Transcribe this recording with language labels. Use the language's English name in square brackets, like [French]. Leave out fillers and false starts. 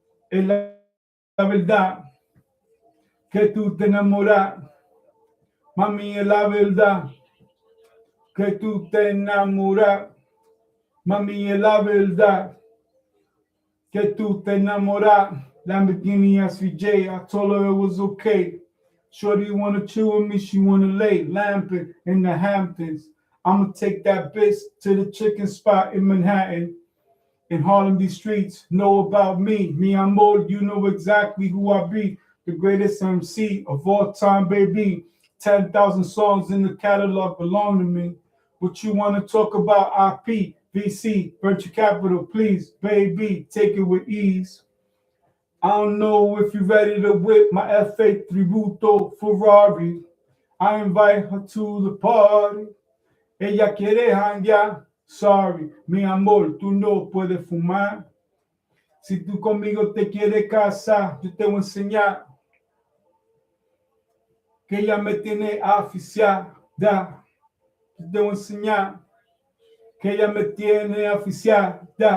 [Spanish] Es la verdad que tú te enamoras. Mami, es la verdad que tú te enamoras. Mami, es la verdad que tú te enamoras. [English] Lamborghini SVJ, I told her it was okay. Shorty wanna chill with me, she wanna lay. Lamping in the Hamptons. I'ma take that bitch to the chicken spot in Manhattan. In Harlem, these streets know about me. Me, I'm old, you know exactly who I be. The greatest MC of all time, baby. 10,000 songs in the catalog belong to me. What you want to talk about? IP, VC, venture capital, please, baby, take it with ease. I don't know if you're ready to whip my F8 Tributo Ferrari. I invite her to the party. [Spanish] Ella quiere hanguear. [English] Sorry, [Spanish] mi amor, tú no puedes fumar. Si tú conmigo te quieres casar, yo te voy a enseñar que ella me tiene aficiada. Yo te voy a enseñar que ella me tiene aficiada.